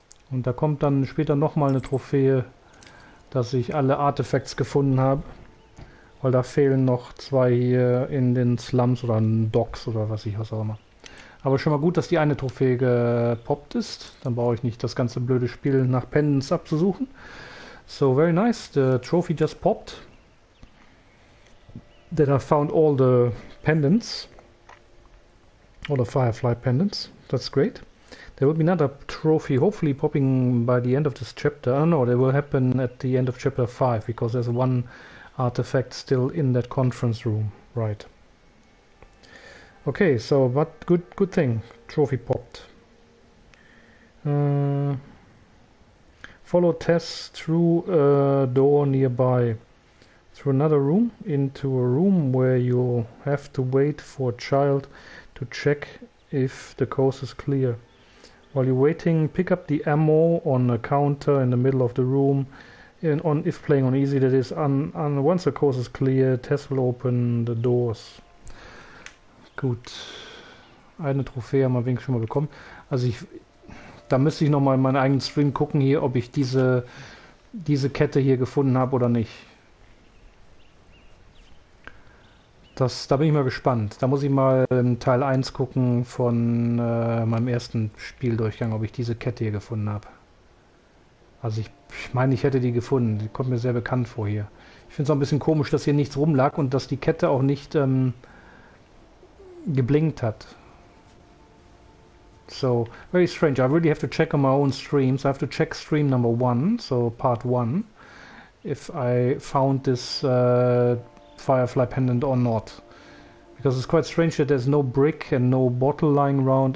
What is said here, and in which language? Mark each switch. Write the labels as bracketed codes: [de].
[de] Und da kommt dann später nochmal eine Trophäe, dass ich alle Artefacts gefunden habe. Weil da fehlen noch 2 hier in den Slums oder Docks oder was auch immer. Aber schon mal gut, dass die eine Trophäe gepoppt ist. Dann brauche ich nicht das ganze blöde Spiel nach Pendants abzusuchen. [en] So, very nice. The trophy just popped. That I found all the pendants. All the Firefly pendants. That's great. There will be another trophy hopefully popping by the end of this chapter. Oh no, that will happen at the end of chapter 5 because there's one artifact still in that conference room. Right. Okay, so but good thing. Trophy popped. Follow Tess through a door nearby. Through another room into a room where you'll have to wait for a child to check if the coast is clear. While you're waiting, pick up the ammo on a counter in the middle of the room. If playing on easy, that is, once the coast is clear, Tess will open the doors. [de] Gut. Eine Trophäe haben wir wenigstens schon mal bekommen. Also da müsste ich nochmal in meinen eigenen Stream gucken hier, ob ich diese Kette hier gefunden habe oder nicht. Da bin ich mal gespannt. Da muss ich mal Teil 1 gucken von meinem ersten Spieldurchgang, ob ich diese Kette hier gefunden habe. Also ich meine, ich hätte die gefunden. Die kommt mir sehr bekannt vor hier. Ich finde es auch ein bisschen komisch, dass hier nichts rumlag und dass die Kette auch nicht geblinkt hat. [en] So, very strange. I really have to check on my own streams. I have to check stream number 1, so part 1, if I found this Firefly pendant or not, because it's quite strange that there's no brick and no bottle lying around.